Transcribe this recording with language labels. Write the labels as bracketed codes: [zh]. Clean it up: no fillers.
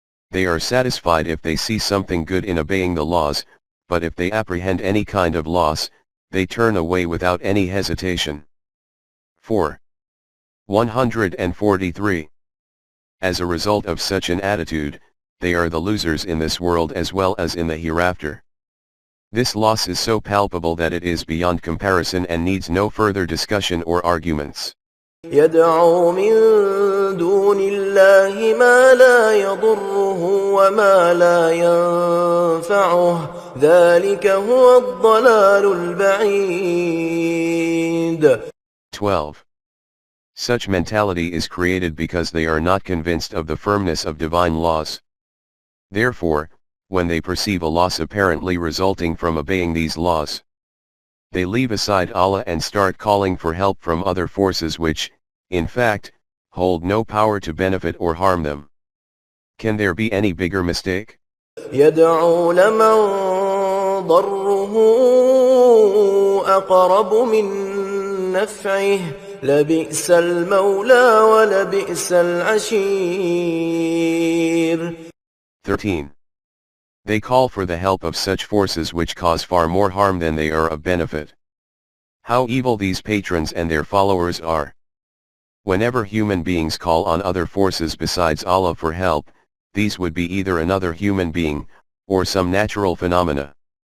[en] They are satisfied if they see something good in obeying the laws, but if they apprehend any kind of loss, they turn away without any hesitation. 4. 143. As a result of such an attitude, they are the losers in this world as well as in the hereafter. This loss is so palpable that it is beyond comparison and needs no further discussion or arguments. [ar] يدعو من دون الله ما لا يضره وما لا ينفعه ذلك هو الضلال البعيد. [en] 12. Such mentality is created because they are not convinced of the firmness of divine laws. Therefore, when they perceive a loss apparently resulting from obeying these laws, they leave aside Allah and start calling for help from other forces which, in fact, hold no power to benefit or harm them. Can there be any bigger mistake? [ar] يدعو لمن ضره أقرب من نفعه لبئس المولى ولبئس العشير. [en] 13. They call for the help of such forces which cause far more harm than they are of benefit. How evil these patrons and their followers are! Whenever human beings call on other forces besides Allah for help, these would be either another human being, or some natural phenomena.